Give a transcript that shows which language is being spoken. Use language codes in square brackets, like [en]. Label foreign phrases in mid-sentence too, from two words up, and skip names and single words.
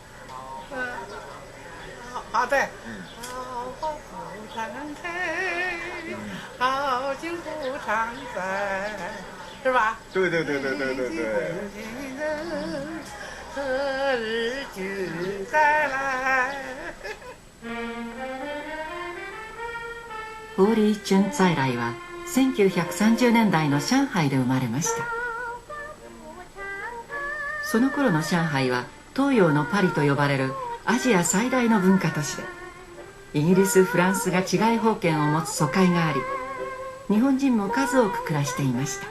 [zh] 好，对。好不常在，好景不常在，是吧？对。何日君再来。 [ja] ホーリーチュン在来は1930年代の上海で生まれました。その頃の上海は東洋のパリと呼ばれるアジア最大の文化都市で、イギリス・フランスが治外法権を持つ疎開があり、日本人も数多く暮らしていました。